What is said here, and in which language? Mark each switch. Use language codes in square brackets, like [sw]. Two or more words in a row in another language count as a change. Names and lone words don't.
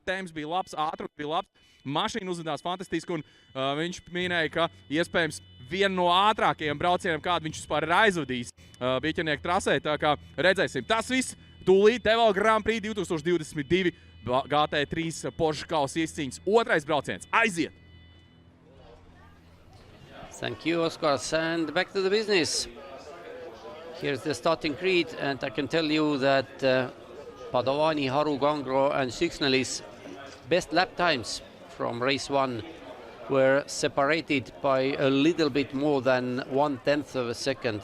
[lv] Temps bija labs, ātrums bija labs, mašīna uzvedās fantastiski un viņš minēja, ka iespējams vienu no ātrākajiem braucieniem, kādu viņš vispār ir aizvadījis Bikernieku trasē. Tā kā redzēsim. Tas viss tūlīt DeWALT Grand Prix 2022 GT3 Porsche kausa izcīņas otrais brauciens. Aiziet! [en] Thank you, Oskars, and back to the business. Here's the starting grid, and I can tell you that Padovani, Haru, Gangro and Siksnēlis best lap times from race 1 were separated by a little bit more than 1/10 of a second.